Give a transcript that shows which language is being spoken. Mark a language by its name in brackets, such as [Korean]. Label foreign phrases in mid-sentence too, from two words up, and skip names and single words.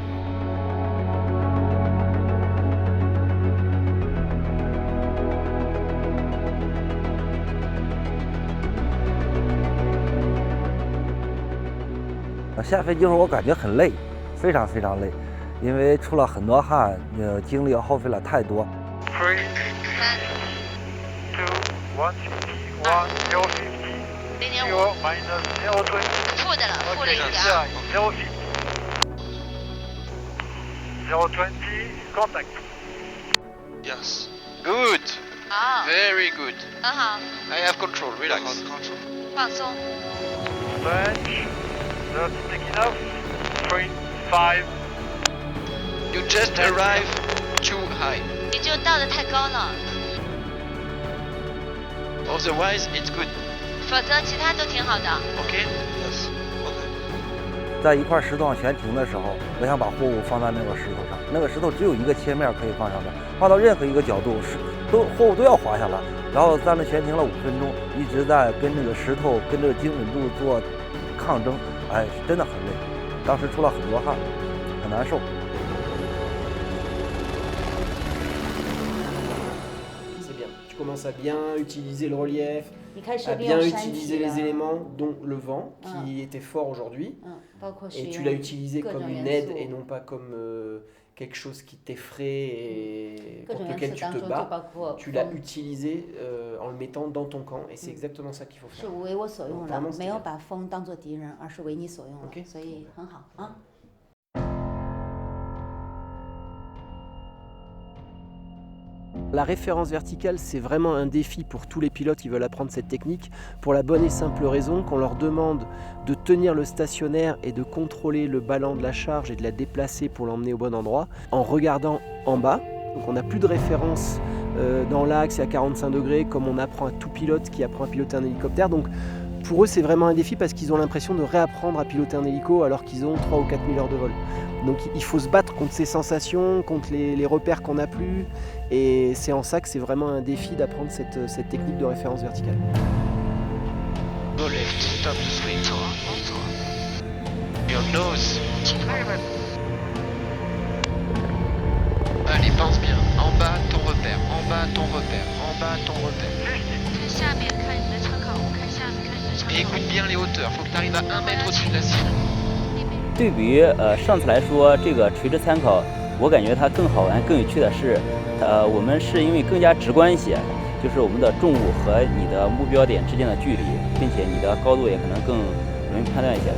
[Chinese] 下飞机时候我感觉很累，非常累，因为出了很多汗，精力耗费了太多。 [English] 3、2、1，1，050，0 minus 0 20。 [Chinese] 负的了，负了一点。 [English] 0 20 contact。 Yes. Good. [Chinese] 好， [English] Very good. [Chinese] 很好， [English] I have control. Relax. [Chinese] 放松。 [English] French. That's taking off. 3、5。 You just arrived too high. [Chinese] 你就到的太高了， [English] Otherwise, it's good. [Chinese] 否则其他都挺好的。 [English] Okay? Yes. Okay. [Chinese] 在一块石头上悬停的时候，我想把货物放在那个石头上，那个石头只有一个切面可以放上面，放到任何一个角度，货物都要滑下来。然后在那悬停了5分钟，一直在跟这个石头、跟这个精准度做抗争，哎，真的很累。当时出了很多汗，很难受。 [French] C'est bien. Tu commences à bien utiliser le relief, [Chinese] 你开始 [French] à [Chinese] 利用 [French] bien [Chinese] 山 [French] utiliser [Chinese] 体 [French] les [Chinese] 了， [French] éléments, dont le vent, qui était fort aujourd'hui. [Chinese] 包括使 [French] Et [Chinese] 用 [French] tu l'as utilisé [Chinese] 各 [French] comme [Chinese] 种 [French] une [Chinese] 元 [French] aide [Chinese] 素 [French] et non pas comme quelque chose qui t'effraie et [Chinese] 各 [French] contre [Chinese] 种元 [French] lequel [Chinese] 素 [French] tu [Chinese] 当 [French] te [Chinese] 中就 [French] bats. [Chinese] 包括 [French] Tu l'as [Chinese] 风 [French] utilisé en le mettant dans ton camp et c'est exactement ça qu'il faut [Chinese] 是 [French] faire. [Chinese] 为我所用的 [French] Vraiment，， [Chinese] 没有把风当做敌人，而是为你所用的 OK 所以很好啊。 [French] La référence verticale, c'est vraiment un défi pour tous les pilotes qui veulent apprendre cette technique, pour la bonne et simple raison qu'on leur demande de tenir le stationnaire et de contrôler le ballon de la charge et de la déplacer pour l'emmener au bon endroit en regardant en bas. Donc on n'a plus de référence dans l'axe et à 45 degrés comme on apprend à tout pilote qui apprend à piloter un hélicoptère. Donc pour eux, c'est vraiment un défi parce qu'ils ont l'impression de réapprendre à piloter un hélico alors qu'ils ont 3 ou 4 000 heures de vol. Donc il faut se battre contre ces sensations, contre les repères qu'on n'a plus. Et c'est en ça que c'est vraiment un défi d'apprendre cette technique de référence verticale. [English] Go left. Stop the swing. Your nose. [French] Allez, pense bien. En bas, ton repère. En bas, ton repère. En bas, ton repère. [Chinese] 看下面，看你的窗口，看下面，看你的窗 [French] Et [Chinese] 口。 [French] écoute bien les hauteurs. Faut que tu arrives à 1 mètre au-dessus de la cible. [Chinese] 对比于上次来说，这个垂直参考，我感觉它更好玩、更有趣的是，我们是因为更加直观一些，就是我们的重物和你的目标点之间的距离，并且你的高度也可能更容易判断一些。